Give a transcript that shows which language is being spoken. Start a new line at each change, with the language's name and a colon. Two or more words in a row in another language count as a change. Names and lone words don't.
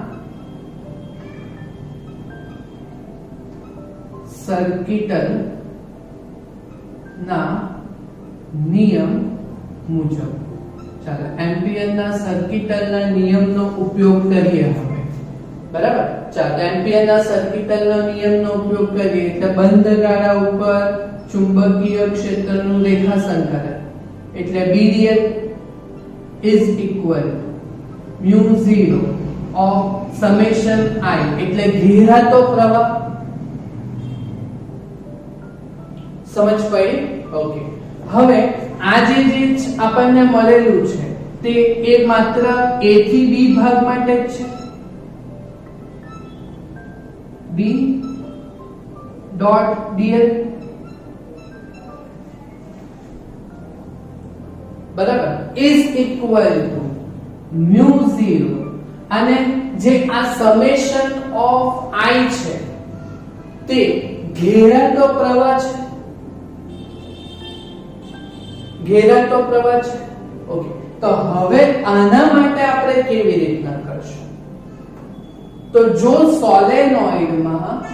Gujarati: સર્કિટલ ના નિયમ મુજબ ચાલો એમ્પિયરના સર્કિટલના નિયમનો ઉપયોગ કરીએ હવે બરાબર ચાલો એમ્પિયરના સર્કિટલનો નિયમનો ઉપયોગ કરીએ એટલે બંધ ગાળા ઉપર ચુંબકીય ક્ષેત્રનું રેખા સંકલન એટલે
English: B dl is equal mu 0 of summation I
Gujarati: એટલે ઘેરાતો પ્રવાહ સમજ પડી ઓકે હવે આ જે આપણને મળેલું છે તે એ માત્ર A થી B ભાગ માટે જ છે
English: B dot dl
Gujarati: બરાબર
English: is equal to mu 0
Gujarati: અને જે આ
English: summation of I
Gujarati: છે તે ઘેરાતો પ્રવાહ છે ઓકે તો હવે આના માટે આપણે કેવી રીતના કરશું તો જો સોલેનોઇડમાં